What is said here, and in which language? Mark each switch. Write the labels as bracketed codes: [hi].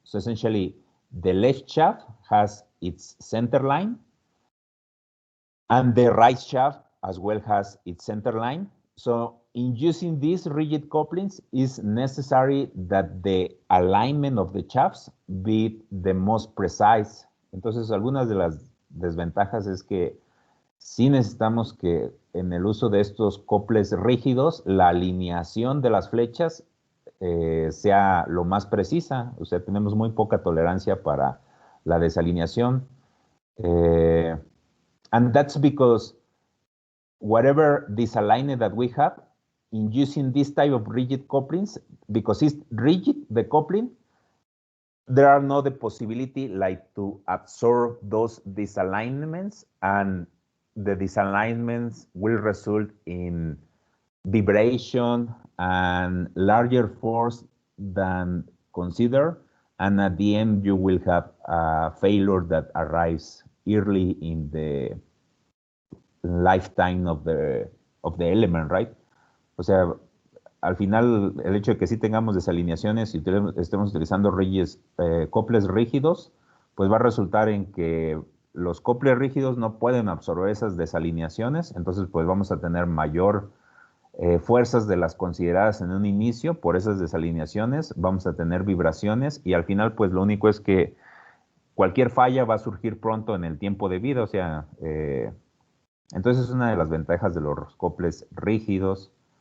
[en] So essentially, the left shaft has its center line, and the right shaft as well has its center line. So in using these rigid couplings, it's necessary that the alignment of the shafts be the most precise. [es] Entonces, algunas de las desventajas es que sí necesitamos que en el uso de estos coples rígidos, la alineación de las flechas sea lo más precisa. O sea, tenemos muy poca tolerancia para la desalineación. [en] And that's because whatever disalignment that we have in using this type of rigid couplings, because it's rigid, the coupling, there are no the possibility like to absorb those disalignments, and the disalignments will result in vibration and larger force than considered, and at the end you will have a failure that arrives early in the lifetime of the element, right? [es] O sea, al final, el hecho de que sí tengamos desalineaciones y estemos utilizando coples rígidos, pues va a resultar en que los coples rígidos no pueden absorber esas desalineaciones, entonces pues vamos a tener mayor fuerzas de las consideradas en un inicio por esas desalineaciones, vamos a tener vibraciones y al final pues lo único es que cualquier falla va a surgir pronto en el tiempo de vida, o sea, entonces es una de las ventajas de los coples rígidos.